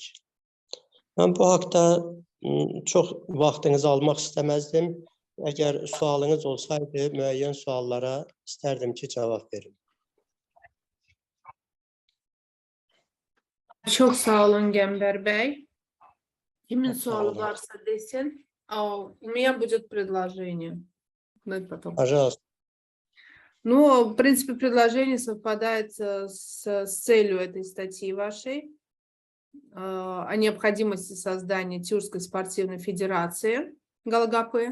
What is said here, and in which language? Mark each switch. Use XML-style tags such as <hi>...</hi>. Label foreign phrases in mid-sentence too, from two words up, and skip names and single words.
<az>Mən bu haqda çox vaxtınızı almaq istəməzdim. Əgər sualınız olsaydı, müəyyən suallara istərdim ki, cavab verin. Çok sağ olun Gember Bey. Kimin sualı varsa desin.</az> <ru>У меня будет предложение. Пожалуйста. Ну, в принципе, предложение совпадает с целью этой статьи вашей о необходимости создания Тюркской спортивной федерации Галагапы.</ru>